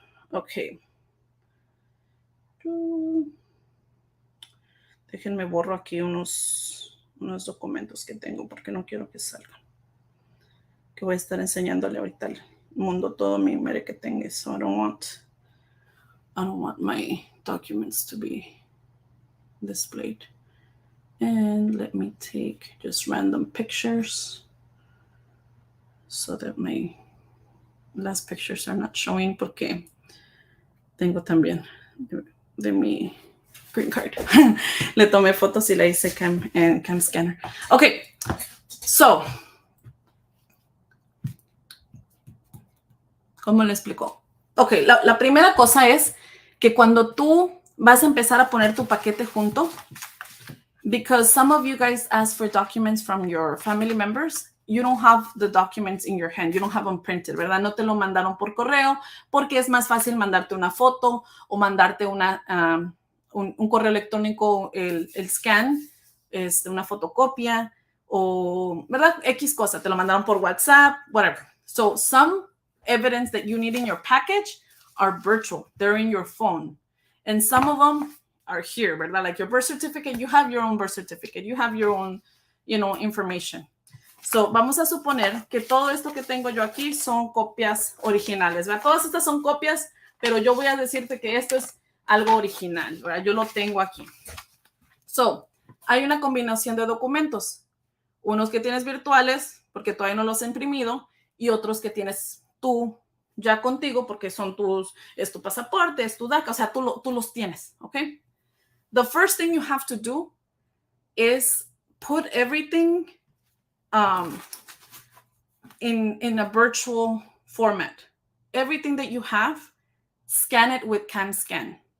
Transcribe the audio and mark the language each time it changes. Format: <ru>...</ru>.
<es>Ok. Déjenme borro aquí unos documentos que tengo porque no quiero que salgan. Que voy a estar enseñándole ahorita al mundo todo mi merequetengue.</es> <en>So I don't want my documents to be displayed. And let me take just random pictures so that my last pictures are not showing</en> <es>porque tengo también de mi green card. Le tomé fotos y le hice cam scanner. Ok, so, ¿cómo le explico?</es> <en>Ok,</en> <es>la primera cosa es que cuando tú vas a empezar a poner tu paquete junto,</es> <en>because some of you guys ask for documents from your family members, you don't have the documents in your hand, you don't have them printed, ¿verdad?</en> <es>No te lo mandaron por correo porque es más fácil mandarte una foto o mandarte un correo electrónico, el scan, una fotocopia o, ¿verdad? X cosa, te lo mandaron por WhatsApp, whatever.</es> <en>So some evidence that you need in your package are virtual. They're in your phone. And some of them are here, ¿verdad? Like your birth certificate, you have your own birth certificate. You have your own, information.</en> <es>So, vamos a suponer que todo esto que tengo yo aquí son copias originales, ¿verdad? Todas estas son copias, pero yo voy a decirte que esto es algo original, ¿verdad? Yo lo tengo aquí. So, hay una combinación de documentos. Unos que tienes virtuales, porque todavía no los he imprimido, y otros que tienes tú ya contigo, porque son es tu pasaporte, es tu DACA, o sea, tú los tienes, ¿ok?</es> <en>The first thing you have to do is put everything in a virtual format. Everything that you have, scan it with CamScan.</en>